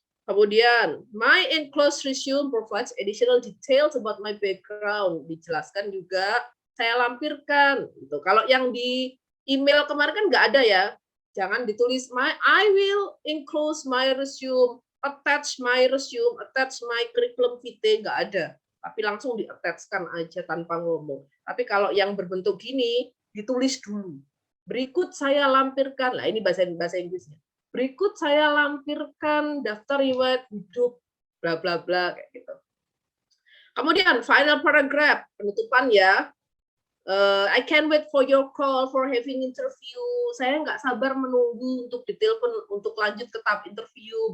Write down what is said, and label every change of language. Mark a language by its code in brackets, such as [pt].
[en] Kemudian, my enclosed resume provides additional details about my background. [id] Dijelaskan juga, saya lampirkan. Gitu. Kalau yang di email kemarin kan nggak ada ya. Jangan ditulis, [en] I will enclose my resume, attach my resume, attach my curriculum vitae, [id] nggak ada. Tapi langsung di-attach-kan aja tanpa ngomong. Tapi kalau yang berbentuk gini, ditulis dulu. Berikut saya lampirkan, lah ini bahasa Inggrisnya. Berikut saya lampirkan daftar riwayat hidup, bla bla bla kayak gitu. Kemudian [en] final paragraph, [id] penutupan ya. [en] I can't wait for your call for having interview. [id] Saya nggak sabar menunggu untuk ditelepon untuk lanjut ke tahap interview.